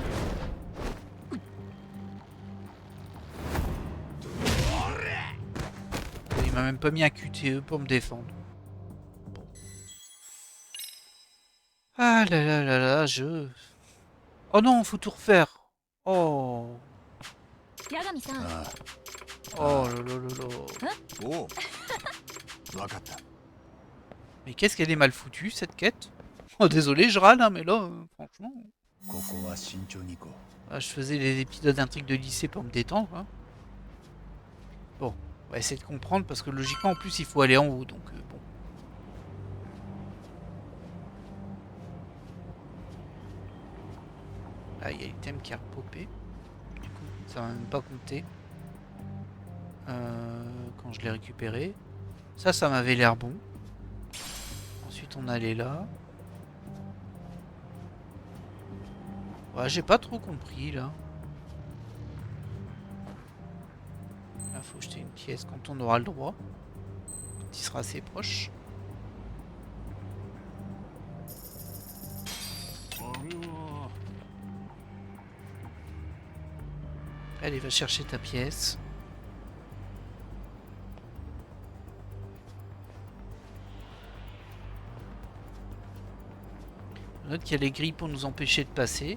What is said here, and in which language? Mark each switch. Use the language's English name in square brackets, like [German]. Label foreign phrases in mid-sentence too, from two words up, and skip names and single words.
[French] Il m'a même pas mis un QTE pour me défendre. Bon. Ah là là là là, je... Oh non, faut tout refaire. Oh. [Japanese] 八神さんあ [French] Oh là là là là. [Japanese] あおうわかった [French] Mais qu'est-ce qu'elle est mal foutue cette quête? Oh désolé, je râle, hein, mais là, franchement... [Japanese] ここは慎重に行こ [French] Ah, je faisais les épisodes d'intrigue de lycée pour me détendre. Hein. Bon, on va essayer de comprendre parce que logiquement en plus il faut aller en haut donc bon. Ah, il y a l'item qui a repopé. Du coup, ça va même pas compter. Quand je l'ai récupéré. Ça m'avait l'air bon. Ensuite on allait là. Ouais, j'ai pas trop compris là. Là, faut jeter une pièce quand on aura le droit. Quand il sera assez proche. [Japanese] うあれは [French] Allez, va chercher ta pièce. On note qu'il y a les grilles pour nous empêcher de passer.